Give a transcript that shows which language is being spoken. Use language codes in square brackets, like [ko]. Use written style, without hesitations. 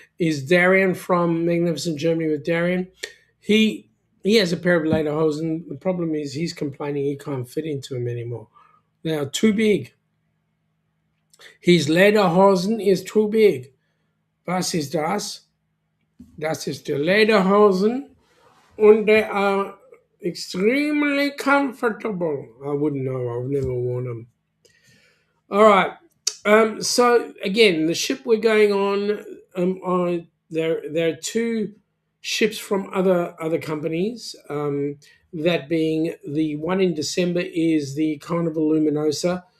[en] Is Darian from Magnificent Germany with Darian? He has a pair of lederhosen. The problem is he's complaining he can't fit into them anymore. They are too big. His lederhosen is too big. [de] Was ist das? Das ist die Lederhosen und [en] they are extremely comfortable. I wouldn't know. I've never worn them. All right. So again, the ship we're going on, there are 2 ships from other companies. That being the one in December is the Carnival Luminosa.